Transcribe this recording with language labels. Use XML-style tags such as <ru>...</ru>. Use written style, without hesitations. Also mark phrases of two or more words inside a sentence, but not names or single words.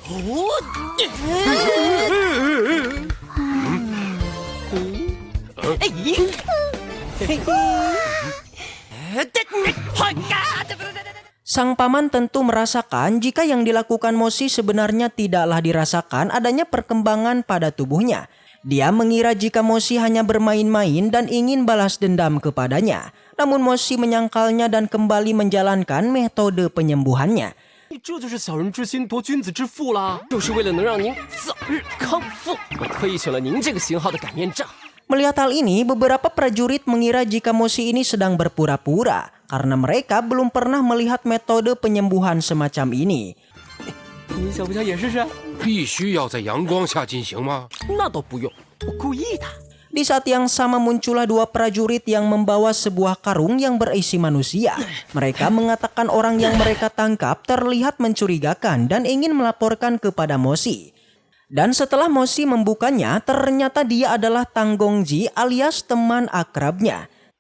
<id>Sang paman tentu merasakan jika yang dilakukan Moshi sebenarnya tidaklah dirasakan adanya perkembangan pada tubuhnya. Dia mengira jika Moshi hanya bermain-main dan ingin balas dendam kepadanya. Namun Moshi menyangkalnya dan kembali menjalankan metode penyembuhannya.</id> <zh>这就是小人之心夺君子之腹啦，就是为了能让您早日康复，我特意选了您这个型号的擀面杖。</zh> <id>Melihat hal ini, beberapa prajurit mengira jika Moshi ini sedang berpura-pura karena mereka belum pernah melihat metode penyembuhan semacam ini.</id> <zh>您想不想也试试？必须要在阳光下进行吗？那倒不用，我故意的。</zh> <id>Di saat yang sama muncullah dua prajurit yang membawa sebuah karung yang berisi manusia. Mereka mengatakan orang yang mereka tangkap terlihat mencurigakan dan ingin melaporkan kepada Moshi. Dan setelah Moshi membukanya, ternyata dia adalah Tang Gongji alias teman akrabnya.</id>